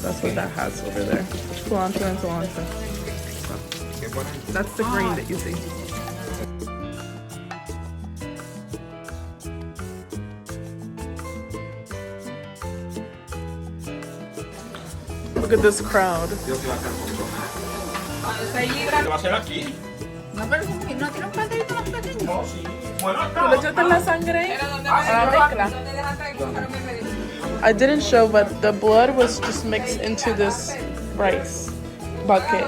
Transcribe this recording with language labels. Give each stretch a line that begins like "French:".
English: That's what that has over there. Culantro and cilantro. So that's the green that you see. Look at this crowd.
Spanish: ¿Qué va a ser aquí? No, pero no tiene un caldito más pequeño. No, sí. Bueno, ¿Tú le echaste la sangre a la mezcla?
English: I didn't show, but the blood was just mixed into this rice bucket.